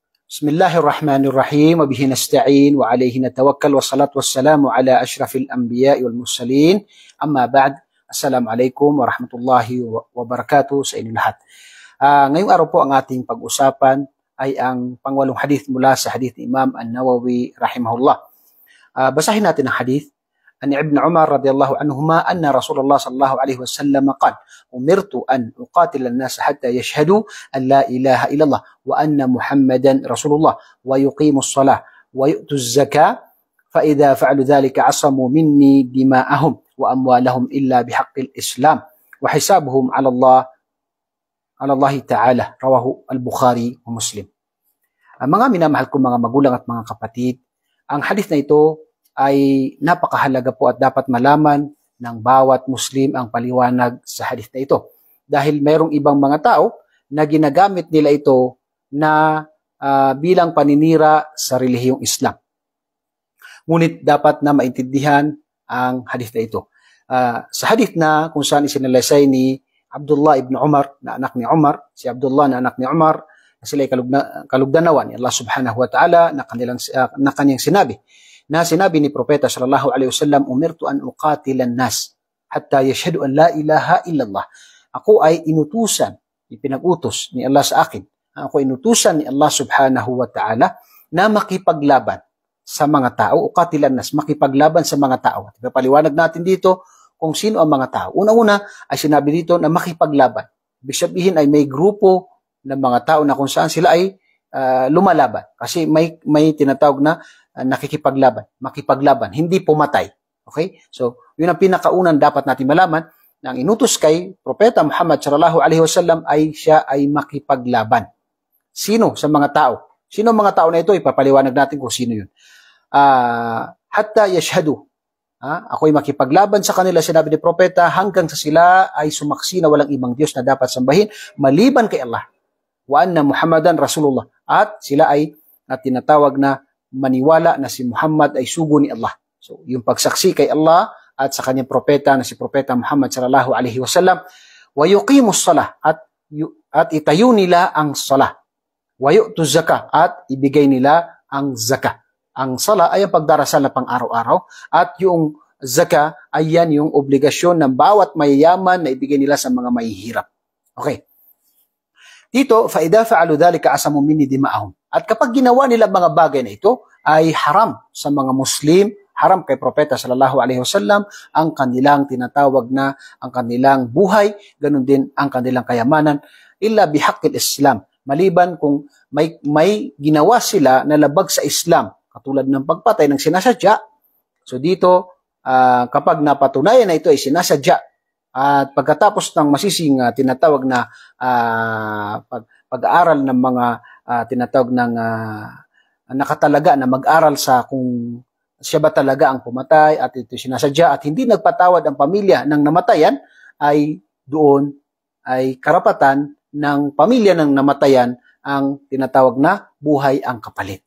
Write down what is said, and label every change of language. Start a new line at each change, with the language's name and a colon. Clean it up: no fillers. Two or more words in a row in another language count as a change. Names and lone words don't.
Arabic: بسم الله الرحمن الرحيم وبه نستعين وعليه نتوكل والصلاة والسلام على أشرف الأنبياء والمرسلين. أما بعد السلام عليكم ورحمة الله وبركاته
Filipino: sa inyo lahat. Ngayong araw po ang ating pag-usapan ay ang pangwalong hadith mula sa hadith ni Imam An-Nawawi rahimahullah. Basahin natin ang hadith.
Arabic: عن ابن عمر رضي الله عنهما أن رسول الله صلى الله عليه وسلم قال أمرت أن أقاتل الناس حتى يشهدوا أن لا إله إلا الله وأن محمدا رسول الله ويقيموا الصلاة ويؤتوا الزكاة فإذا فعلوا ذلك عصموا مني دماءهم وأموالهم إلا بحق الإسلام وحسابهم على الله تعالى. رواه البخاري ومسلم.
Filipino: Mga minamahal kong mga magulang at mga kapatid, ang hadith na ito ay napakahalaga po at dapat malaman ng bawat Muslim ang paliwanag sa hadith na ito. Dahil mayroong ibang mga tao na ginagamit nila ito na bilang paninira sa relihiyong Islam. Ngunit dapat na maintindihan ang hadith na ito. Sa hadith na kung saan isinalaysay ni Abdullah ibn Umar na anak ni Umar, si Abdullah na anak ni Umar, na sila ay kalugdanawan ni
Arabic: الله سبحانه وتعالى
Filipino: na kanyang sinabi. Na sinabi ni Propeta
Arabic: صلى الله عليه وسلم, أمرت أن أقاتل الناس حتى يشهدوا أن لا إله إلا الله.
Filipino: Ako ay inutusan, ipinag-utos ni Allah sa akin. Ako ay inutusan ni
Arabic: الله سبحانه وتعالى
Filipino: na makipaglaban sa mga tao,
Arabic: أقاتل الناس,
Filipino: makipaglaban sa mga tao. At ipapaliwanag natin dito kung sino ang mga tao. Una-una ay sinabi dito na makipaglaban. Ibig sabihin ay may grupo ng mga tao na kung saan sila ay lumalaban. Kasi may tinatawag na nakikipaglaban, makipaglaban, hindi pumatay. Okay? So, yun ang pinakaunan dapat natin malaman na ang inutos kay Propeta Muhammad
Arabic: صلى الله عليه وسلم
Filipino: ay siya ay makipaglaban. Sino sa mga tao? Sino ang mga tao na ito? Ipapaliwanag natin kung sino yun.
Arabic: حتى يشهدوا.
Filipino: Ako ay makipaglaban sa kanila, sinabi ni Propeta, hanggang sa sila ay sumaksi na walang ibang Diyos na dapat sambahin maliban kay Allah.
Arabic: وأن محمدا رسول الله.
Filipino: At sila ay tinatawag na maniwala na si Muhammad ay sugo ni Allah. So, yung pagsaksi kay Allah at sa kanyang propeta na si Propeta Muhammad
Arabic: صلى الله عليه وسلم, ويقيموا الصلاة
Filipino: at itayo nila ang salah.
Arabic: ويؤتوا الزكاة
Filipino: at ibigay nila ang zakah. Ang salah ay ang pagdarasal na pang-araw-araw at yung zakah ay yan yung obligasyon ng bawat mayayaman na ibigay nila sa mga mahihirap. Okay. Dito,
Arabic: فإذا فعلوا ذلك عصموا مني دماءهم.
Filipino: At kapag ginawa nila mga bagay na ito, ay haram sa mga Muslim, haram kay Propeta
Arabic: صلى الله عليه وسلم
Filipino: ang kanilang tinatawag na ang kanilang buhay, ganun din ang kanilang kayamanan,
Arabic: إلا بحق الإسلام.
Filipino: Maliban kung may ginawa sila na labag sa Islam, katulad ng pagpatay ng sinasadya. So dito, kapag napatunayan na ito ay sinasadya, at pagkatapos ng masising tinatawag na pag-aaral ng mga tinatawag ng nakatalaga na mag-aral sa kung siya ba talaga ang pumatay at ito sinasadya at hindi nagpatawad ang pamilya ng namatayan, ay doon ay karapatan ng pamilya ng namatayan ang tinatawag na buhay ang kapalit.